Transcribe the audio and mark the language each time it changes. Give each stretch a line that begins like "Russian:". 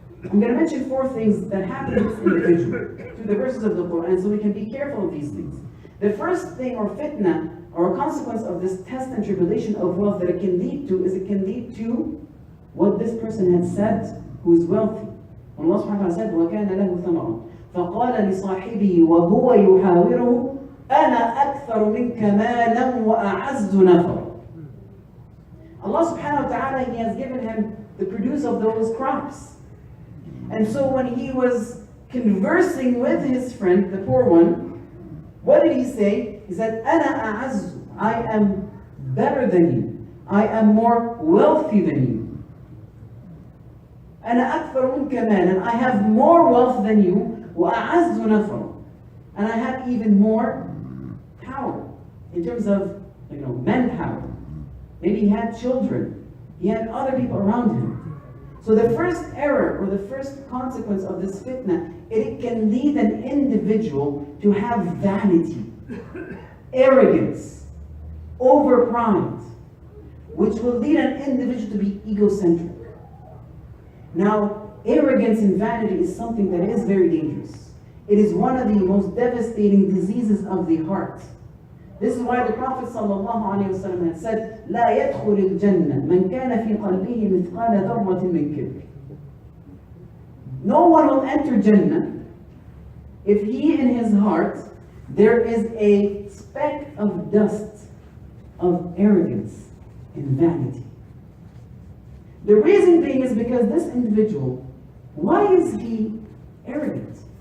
English: I'm going to mention 4 things that happen to this individual through the verses of the Quran, so we can be careful of these things. The first thing, or fitna, or a consequence of this test and tribulation of wealth that it can lead to, is it can lead to what this person had said, who is wealthy. When Allah subhanahu wa ta'ala said,
Arabic: وَكَانَ لَهُ ثَمَرٌ فَقَالَ لِصَاحِبِهِ وَهُوَ يُحَاوِرُهُ أَنَا أَكْثَرُ مِنْكَ مَالًا وَأَعَزُّ نَفَرًا.
English: Allah subhanahu wa ta'ala, He has given him the produce of those crops. And so when he was conversing with his friend, the poor one, what did he say? He said,
Arabic: أَنَا أَعَزُّ,
English: I am better than you. I am more wealthy than you.
Arabic: أَنَا أَكْثَرُ مِنْكَ مَالًا,
English: I have more wealth than you.
Arabic: وَأَعَزُّ نَفَرًا,
English: and I have even more power in terms of, manpower. Maybe he had children. He had other people around him. So the first error, or the first consequence of this fitna, it can lead an individual to have vanity, arrogance, over pride, which will lead an individual to be egocentric. Now, arrogance and vanity is something that is very dangerous. It is one of the most devastating diseases of the heart. This is why the Prophet ﷺ had said,
Arabic: لا يدخل الجنة من كان في قلبه مثقال ذرة من كبر.
English: No one will enter Jannah if he in his heart there is a speck of dust of arrogance and vanity. The reason being is because this individual, why is he arrogant?